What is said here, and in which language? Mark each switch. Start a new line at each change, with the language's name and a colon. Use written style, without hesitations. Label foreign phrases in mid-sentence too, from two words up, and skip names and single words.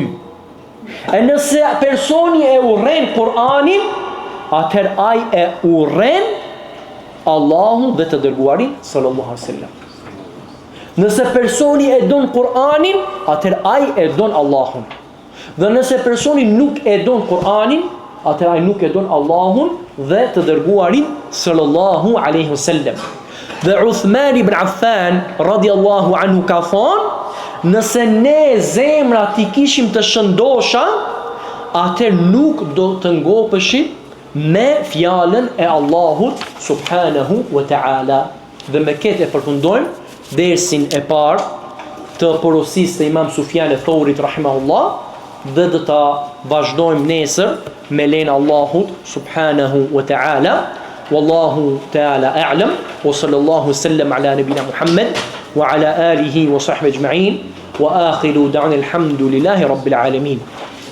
Albanian: E nëse personi e urren Kur'anin, atëherë ai e urren Allahu dhe të dërguarin
Arabic: صلى الله عليه وسلم.
Albanian: Nëse personi e don Kur'anin, atëherë ai e don Allahun. Dhe nëse personi nuk e don Kur'anin, atëherë ai nuk e don Allahun dhe të dërguarin
Arabic: صلى الله عليه وسلم.
Albanian: Dhe Uthman ibn Affan
Arabic: رضي الله عنه
Albanian: ka thonë, nëse ne zemrat i kishim të shëndosha, atëherë nuk do të ngopeshim me fjalën e Allahut
Arabic: سبحانه وتعالى.
Albanian: Dhe me këtë e përfundojmë dersin e parë të porosisë të Imam Sufjan e Thaurit rahimahullah dhe do ta vazhdojmë nesër me lenin Allahut
Arabic: سبحانه وتعالى. والله تعالى أعلم وصلى الله وسلم على نبينا محمد وعلى آله وصحبه أجمعين وآخر دعوانا الحمد لله رب العالمين.